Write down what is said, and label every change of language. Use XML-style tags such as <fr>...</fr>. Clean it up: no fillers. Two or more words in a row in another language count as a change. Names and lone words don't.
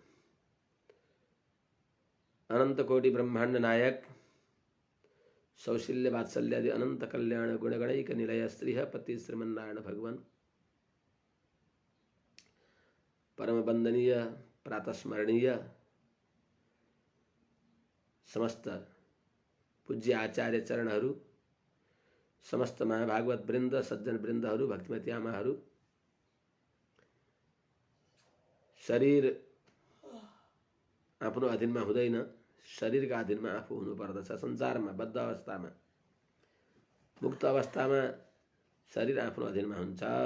<sa>अनंत कोटि ब्रह्मांड नायक सौशील्य वात्सल्यादि अनंत कल्याण गुणगणैक निलय श्रीह पति श्रीमन्नारायण भगवान</sa> <ne>परम वंदनीय प्रातस्मरणीय समस्त पूज्य आचार्य चरणहरू, समस्त महाभागवत वृन्द, सज्जन वृन्दहरू, भक्तिमती आमाहरू, शरीर आफ्नो अधीनमा हुँदैन, शरीरका अधीनमा आफू हुनुपर्दछ। संसारमा बद्ध अवस्थामा, मुक्त अवस्थामा शरीर आफ्नो अधीनमा हुन्छ।</ne>